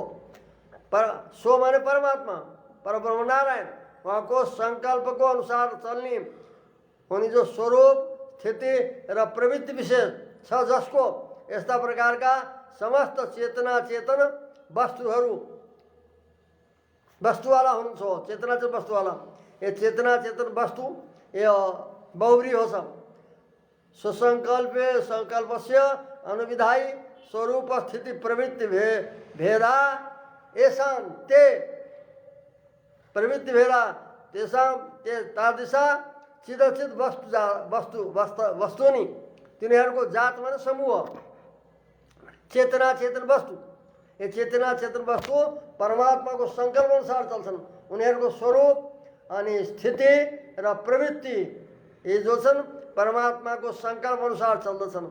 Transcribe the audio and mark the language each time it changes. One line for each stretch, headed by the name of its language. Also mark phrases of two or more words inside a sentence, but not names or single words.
Nepali: सो माने परमात्मा, परब्रह्म नारायण, उहाँको सङ्कल्पको अनुसार चल्ने हुने जो स्वरूप स्थिति र प्रवृत्ति विशेष छ जसको यस्ता प्रकारका समस्त चेतना चेतन वस्तुहरू वस्तुवाला हुनुहुन्छ। चेतना चेतन वस्तुवाला ये चेतना चेतन वस्तु यो बहुब्री हो सब।
Sanskrit: स्वसङ्कल्पे सङ्कल्पस्य अनुविधायी स्वरूप स्थिति प्रवृत्ति भेदा येषां ते प्रवृत्ति भेदा तेषां ते तादृशा चिदचित वस्तुनि
Nepali: तिनीहरूको जात माने समूह चेतना चेतन वस्तु। ये चेतना चेतन वस्तु परमात्माको सङ्कल्प अनुसार चल्छन्। उनीहरूको स्वरूप अनि स्थिति र प्रवृत्ति यी जो छन् परमात्माको सङ्कल्प अनुसार चल्दछन्।